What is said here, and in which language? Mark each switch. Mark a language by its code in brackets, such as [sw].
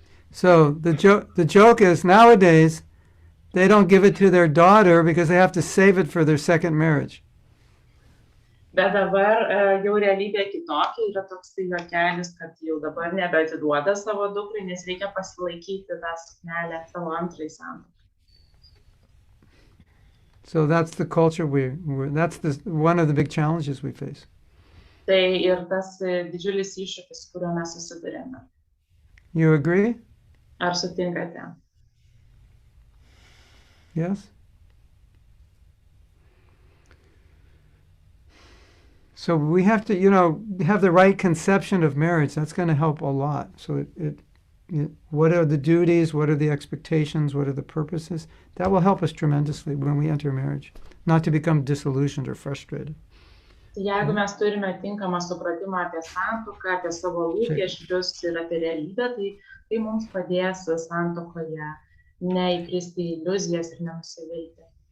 [en] So the joke is nowadays they don't give it to their daughter because they have to save it for their second marriage. [lt] Bet dabar jau realybė kitokia, yra toks juokelis, kad jau dabar nebeatiduoda savo dukrai, nes reikia pasilaikyti tą suknelę savo antrai santuokai. [en] So that's the culture that's one of the big challenges we face. [lt] Tai ir tas didžiulis iššūkis, kuriuo mes susidurėme. [en] You agree? [lt] Ar sutinkate? [en] Yes? So we have to, have the right conception of marriage. That's going to help a lot. So what are the duties? What are the expectations? What are the purposes? That will help us tremendously when we enter marriage, not to become disillusioned or frustrated. [lt] Jeigu mes turime tinkamą supratimą apie santuoką, apie savo lūkesčius ir apie realybę, tai mums padės santuokoje neįkristi į iliuzijas ir nenusivilti.